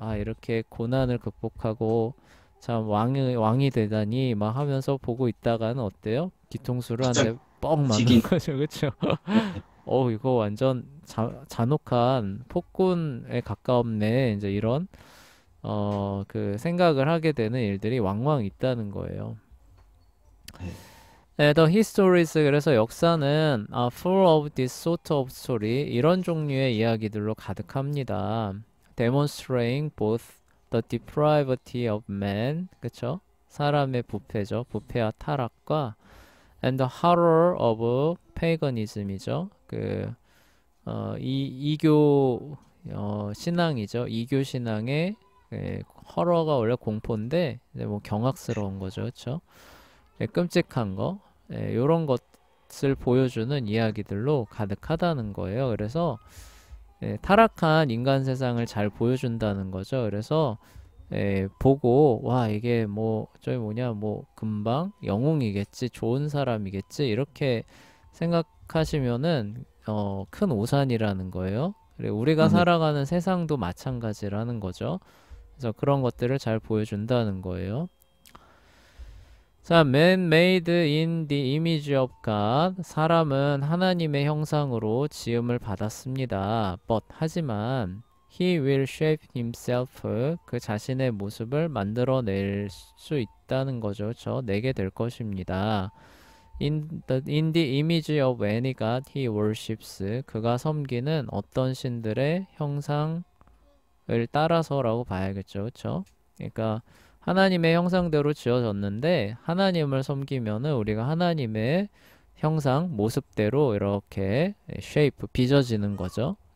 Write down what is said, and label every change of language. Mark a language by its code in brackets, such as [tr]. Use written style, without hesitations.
[ko] 아, 이렇게 고난을 극복하고 참 왕이 되다니 막 하면서 보고 있다가는 어때요? 뒤통수를 한 갑자기 대 뻥 맞는 지긴. 거죠, 그렇죠? 이거 완전 잔혹한 폭군에 가까웠네. 이제 이런 그 생각을 하게 되는 일들이 왕왕 있다는 거예요. 네. [en] 네, the histories [ko] 그래서 역사는 [en] full of this sort of story [ko] 이런 종류의 이야기들로 가득합니다. [en] demonstrating both the depravity of man [ko] 그쵸? 사람의 부패죠. 부패와 타락과 [en] and the horror of paganism이죠. [ko] 이교 신앙이죠. 이교 신앙의 허러가 원래 공포인데 이제 뭐 경악스러운 거죠. 그쵸? 끔찍한 거, 이런 것을 보여주는 이야기들로 가득하다는 거예요. 그래서 타락한 인간 세상을 잘 보여준다는 거죠. 그래서 보고 와 이게 뭐 저기 뭐냐 뭐 금방 영웅이겠지, 좋은 사람이겠지 이렇게 생각하시면은 큰 오산이라는 거예요. 그리고 우리가 네. 살아가는 세상도 마찬가지라는 거죠. 그래서 그런 것들을 잘 보여준다는 거예요. [en] 자, man made in the image of God. [ko] 사람은 하나님의 형상으로 지음을 받았습니다. [en] But [ko] 하지만 [en] he will shape himself. [ko] 그 자신의 모습을 만들어낼 수 있다는 거죠. 그렇죠? 내게 될 것입니다. [en] In the image of any God he worships. [ko] 그가 섬기는 어떤 신들의 형상을 따라서라고 봐야겠죠. 그렇죠? 그러니까 하나님의 형상대로 지어졌는데 하나님을 섬기면은 우리가 하나님의 형상, 모습대로 이렇게 쉐이프, 빚어지는 거죠.